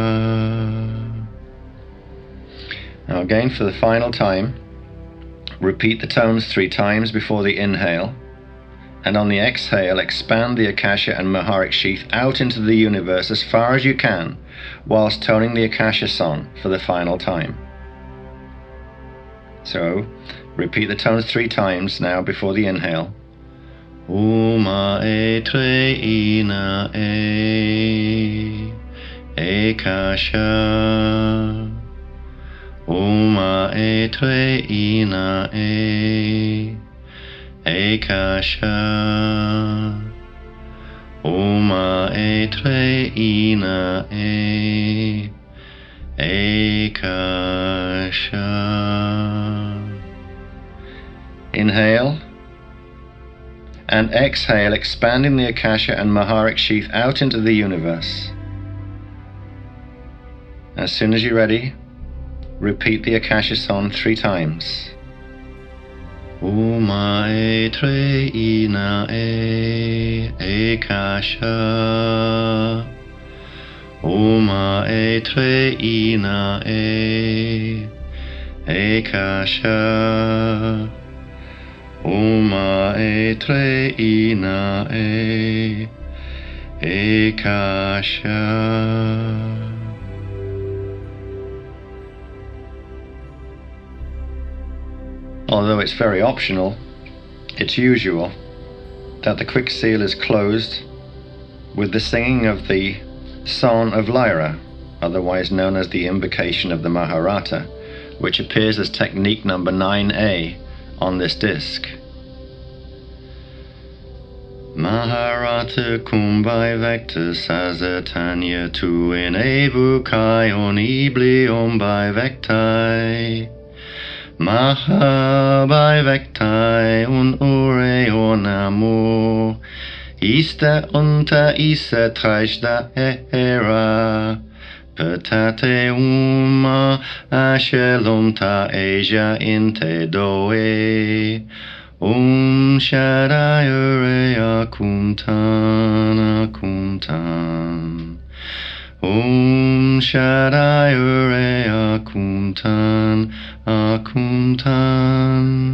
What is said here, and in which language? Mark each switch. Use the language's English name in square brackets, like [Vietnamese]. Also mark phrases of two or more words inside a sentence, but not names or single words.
[English] Now again, for the final time, repeat the tones 3 times before the inhale, and on the exhale expand the Akasha and Maharic sheath out into the universe as far as you can, whilst toning the Akasha song for the final time. So, repeat the tones 3 times now before the inhale. Uma e tre ina e Eckasha. Uma e tre ina e Eckasha. Uma e tre ina e Eckasha. Inhale. And exhale, expanding the Akasha and Maharic sheath out into the universe. As soon as you're ready, repeat the Akasha song 3 times. Uma e tre ina e Eckasha. Uma e tre ina e Eckasha. Uma e tre ina e Eckasha. Although it's very optional, it's usual that the quick seal is closed with the singing of the Song of Lyra, otherwise known as the Invocation of the Maharata, which appears as technique number 9A on this disc. Maharata kumbai vector sazatanya tu in evukai on iblion by vectai. Maha by vectai un ure on amor. Ista unta isa trajda era. Petate uma ashelumta asia inte doe. Shaddai akuntan akuntan. Shaddai akuntan akuntan.